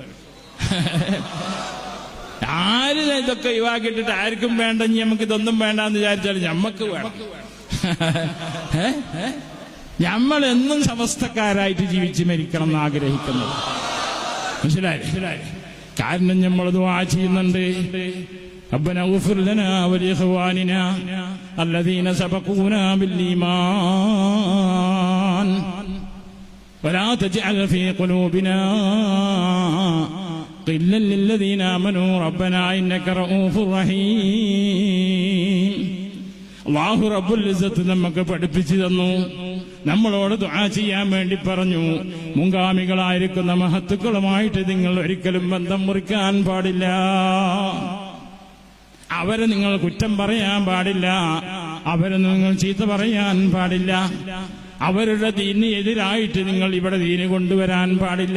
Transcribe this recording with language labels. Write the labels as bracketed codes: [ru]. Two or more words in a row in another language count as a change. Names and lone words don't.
[ml] ആര് ഇതൊക്കെ ഒഴിവാക്കിയിട്ടിട്ട് ആർക്കും വേണ്ട, നമുക്ക് ഇതൊന്നും വേണ്ടെന്ന് വിചാരിച്ചാൽ ഞമ്മക്ക് വേണം. നമ്മൾ എന്നും സമസ്തക്കാരായിട്ട് ജീവിച്ച് മരിക്കണം എന്ന് ആഗ്രഹിക്കുന്നത്. മനസ്സിലായി? കാരണം നമ്മൾ ദുആ ചെയ്യുന്നുണ്ട്, [ar] ربنا اغفر لنا ولإخواننا الذين سبقونا بالإيمان ولا تجعل في قلوبنا غلا للذين آمنوا ربنا إنك رؤوف رحيم. [ml] അല്ലാഹു റബ്ബുൽ ഇസ്സത്ത് നമുക്ക് പഠിപ്പിച്ചു തന്നു, നമ്മളോട് ദുആ ചെയ്യാൻ വേണ്ടി പറഞ്ഞു. മുൻഗാമികളായിരിക്കുന്ന മഹത്തുക്കളുമായിട്ട് നിങ്ങൾ ഒരിക്കലും ബന്ധം മുറിക്കാൻ പാടില്ല, അവരെ നിങ്ങൾ കുറ്റം പറയാൻ പാടില്ല, അവരെ നിങ്ങൾ ചീത്ത പറയാൻ പാടില്ല, അവരുടെ ദീനിന് എതിരായിട്ട് നിങ്ങൾ ഇവിടെ ദീന് കൊണ്ടുവരാൻ പാടില്ല.